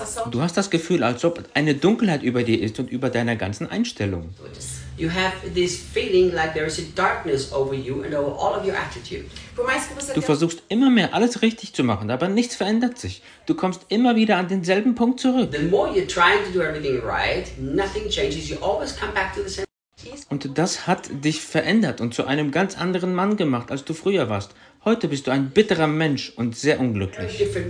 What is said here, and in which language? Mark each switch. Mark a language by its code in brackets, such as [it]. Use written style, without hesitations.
[de] Du hast das Gefühl, als ob eine Dunkelheit über dir ist und über deiner ganzen Einstellung. [en] You have this feeling like there is a darkness over you and over all of your attitude. [de] Du versuchst immer mehr alles richtig zu machen, aber nichts verändert sich. Du kommst immer wieder an denselben Punkt zurück. [en] The more you're trying to do everything right, nothing changes. You always come back to the same. [de] Und das hat dich verändert und zu einem ganz anderen Mann gemacht, als du früher warst. Heute bist du ein bitterer Mensch und sehr unglücklich.